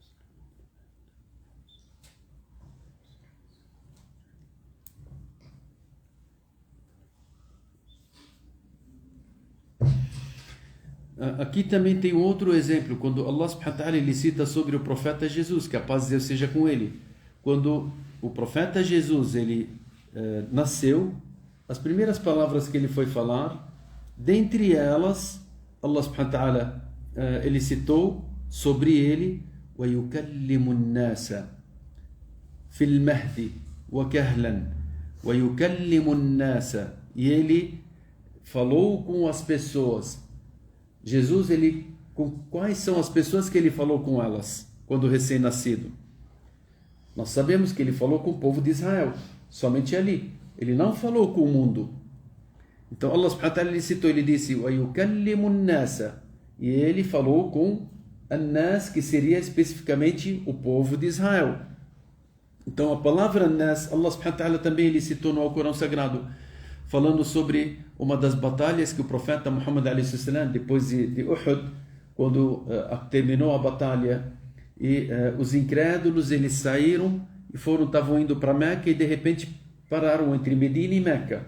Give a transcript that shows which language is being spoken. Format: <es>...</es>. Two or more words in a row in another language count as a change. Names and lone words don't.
<pt>Aqui também tem outro exemplo, quando</pt> <ar>الله سبحانه وتعالى</ar> <pt>ele cita sobre o profeta Jesus, que a paz de Deus seja com ele. Quando o profeta Jesus ele nasceu, as primeiras palavras que ele foi falar, dentre elas,</pt> <ar>الله سبحانه وتعالى</ar> <pt>ele citou sobre ele:</pt> <ar>وَيُكَلِّمُ النَّاسَ فِي الْمَهْدِ وَكَهْلًا وَيُكَلِّمُ النَّاسَ.</ar> <pt>E ele falou com as pessoas. Jesus, quais são as pessoas que ele falou com elas quando recém-nascido? Nós sabemos que ele falou com o povo de Israel, somente ali. Ele não falou com o mundo. Então</pt> <ar>الله سبحانه وتعالى</ar> <pt>ele citou, ele disse:</pt> <ar>وَيُكَلِّمُ النَّاسَ.</ar> <pt>E ele falou com an-nas, que seria especificamente o povo de Israel. Então a palavra an-nas,</pt> <ar>الله سبحانه وتعالى</ar> <pt>também ele citou no Alcorão Sagrado, falando sobre uma das batalhas que o profeta Muhammad a.s., depois de Uhud, quando terminou a batalha, e os incrédulos eles saíram e estavam indo para Meca, e de repente pararam entre Medina e Meca.</pt>